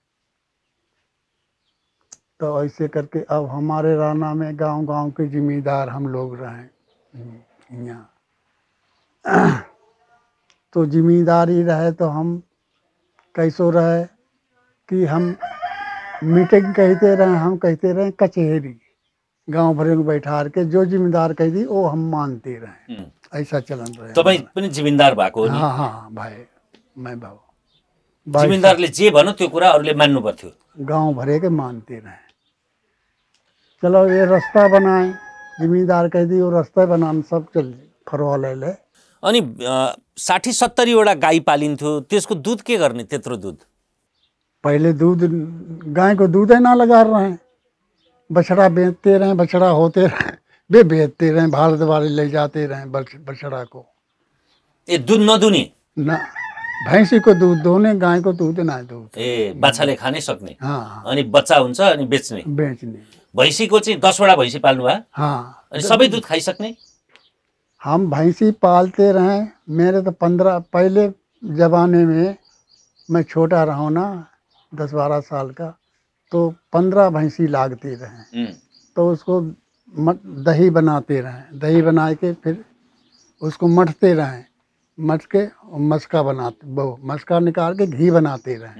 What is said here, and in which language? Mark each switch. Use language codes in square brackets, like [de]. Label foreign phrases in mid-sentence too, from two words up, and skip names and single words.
[thr] तो ऐसे करके अब हमारे राना में गांव गांव के जिम्मेदार हम लोग रहे यहाँ। तो जिम्मेदारी रहे तो हम कैसो रहे कि हम मीटिंग कहते रहे, हम कहते रहे कचहरी, गांव भर में बैठा के जो जिम्मेदार कह दी वो हम मानते रहे। ऐसा चलन रहे। [ne] तपाईँ पनि जिम्मेदार भएको हो नि? [thr] हाँ हाँ भाई, मैं भाव [ne] जिम्मेदारले जे भन्यो त्यो कुरा अरूले मान्नु पर्थ्यो। [thr] गांव भरे के मानते रहे। चलो ये रास्ता बनाए, जिम्मेदार कह दी वो रास्ता बनाने सब चल फरवा ले। [ne] अनि 60-70 वटा गाई पालिन्थ्यो, त्यसको दूध के गर्ने? त्यत्रो दूध [thr] पहले दूध, गाय को दूध ना लगा रहे हैं, बछड़ा बेचते रहे, बछड़ा होते रहे, वे बेचते रहे, भारत वाले ले जाते रहे बछड़ा को। [ne] ए दूध नदुने [thr] ना, भैंसी को दूध दोने, गाय को दूध ना दूध। [ne] ए बाछाले खानै सक्ने? [thr] हाँ, [ne] अनि बच्चा हुन्छ अनि बेच्ने? [thr] बेचने। [ne] भैँसीको चाहिँ 10 वटा भैँसी पाल्नु भयो? [thr] हाँ, [ne] अनि सबै दूध खाइसक्ने? [thr] हम भैंसी पालते रहे। मेरे तो 15, पहले जमाने में मैं छोटा रहा ना, 10-12 साल का, तो 15 भैंसी लागते रहे। तो उसको दही बनाते रहे, दही बना के फिर उसको मठते रहे, मठ के मस्का बनाते, वो मस्का निकाल के घी बनाते रहे।